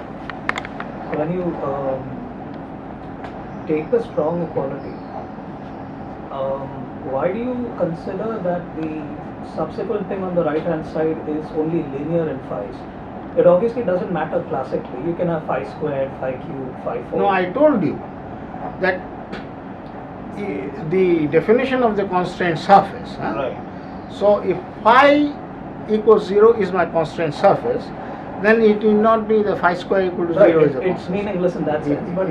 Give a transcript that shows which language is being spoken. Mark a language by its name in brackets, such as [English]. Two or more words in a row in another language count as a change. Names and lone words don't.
[English] So when you take the strong equality, why do you consider that the subsequent thing on the right hand side is only linear in phi's? It obviously doesn't matter classically. You can have phi squared, phi cubed, phi 4. No, I told you that the definition of the constraint surface. Huh? Right. So if phi equals 0 is my constraint surface, then it will not be the phi square equal to 0 is a It's constraint. meaningless in that sense. But when